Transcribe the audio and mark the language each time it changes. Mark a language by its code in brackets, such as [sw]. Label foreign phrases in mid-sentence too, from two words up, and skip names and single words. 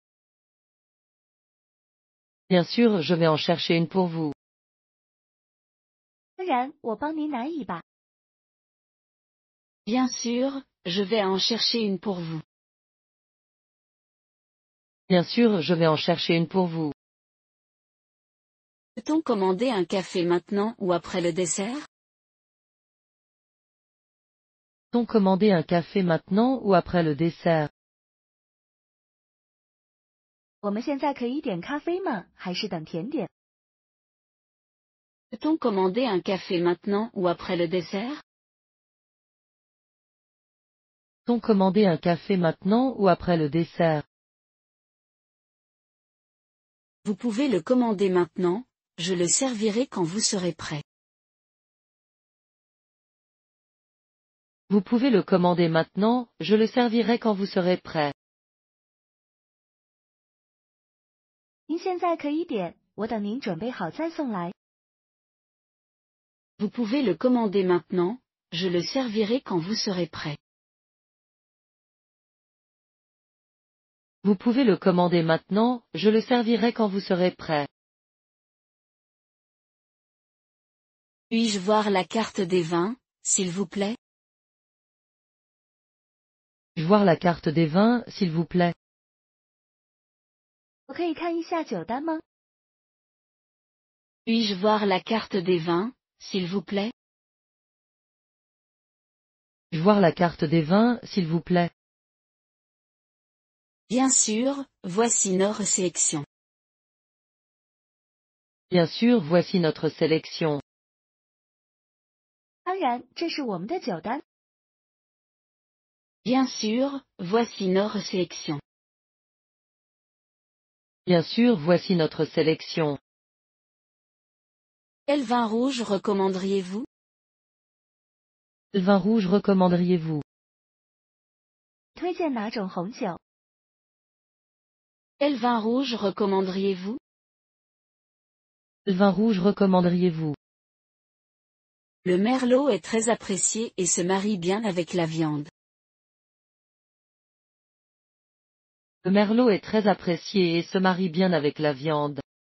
[fr] Bien sûr, je vais en chercher une pour vous. [zh] 当然，我帮您拿一把。 [fr] Bien sûr, je vais en chercher une pour vous. Bien sûr, je vais en chercher une pour vous. Peut-on commander un café maintenant ou après le dessert? Peut-on commander un café maintenant ou après le dessert? [zh] 我们现在可以点咖啡吗？还是等甜点？ [fr] Peut-on commander un café maintenant ou après le dessert? Peut-on commander un café maintenant ou après le dessert? Vous pouvez le commander maintenant, je le servirai quand vous serez prêt. Vous pouvez le commander maintenant, je le servirai quand vous serez prêt. [zh] 您现在可以点，我等您准备好再送来。 [fr] Vous pouvez le commander maintenant, je le servirai quand vous serez prêt. Vous pouvez le commander maintenant, je le servirai quand vous serez prêt. Puis-je voir la carte des vins, s'il vous plaît? Puis-je voir la carte des vins, s'il vous plaît? [zh] 我可以看一下酒单吗？ [fr] Puis-je voir la carte des vins, s'il vous plaît? Puis-je voir la carte des vins, s'il vous plaît? Bien sûr, voici notre sélection. Bien sûr, voici notre sélection. [zh] 当然，这是我们的酒单。 [fr] Bien sûr, voici notre sélection. Bien sûr, voici notre sélection. Quel vin rouge recommanderiez-vous? Quel vin rouge recommanderiez-vous? [zh] 推荐哪种红酒？ [fr] Quel vin rouge recommanderiez-vous? Quel vin rouge recommanderiez-vous? Le merlot est très apprécié et se marie bien avec la viande. Le merlot est très apprécié et se marie bien avec la viande.